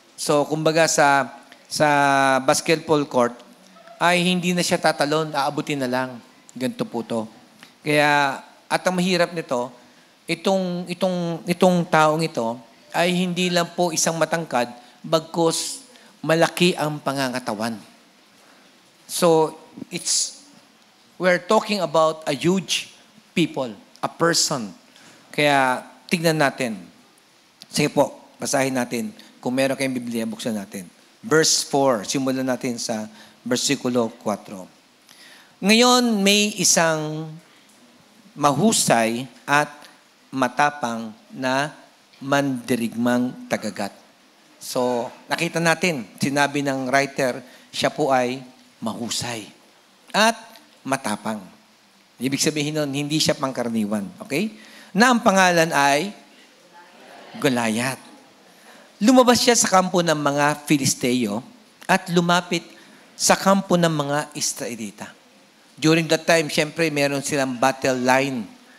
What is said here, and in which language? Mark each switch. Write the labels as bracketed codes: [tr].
[tl] So, kumbaga sa basketball court, ay hindi na siya tatalon, aabutin na lang. Ganito po to. Kaya, at ang mahirap nito, itong taong ito, ay hindi lang po isang matangkad, bagkus malaki ang pangangatawan. [en] So, we're talking about a huge people, a person. [tl] Kaya, tignan natin. Sige po, basahin natin. Kung meron kayong Biblia, buksan natin. Verse 4, simulan natin sa versikulo 4. Ngayon, may isang mahusay at matapang na mandirigmang tagagat. So, nakita natin, sinabi ng writer, siya po ay mahusay at matapang. Ibig sabihin nun, hindi siya pangkaraniwan. Okay? Na ang pangalan ay Goliath. lumabas siya sa kampo ng mga Filisteo at lumapit sa kampo ng mga Israelita. [en] During that time, [tl] syempre, meron silang [en] battle line.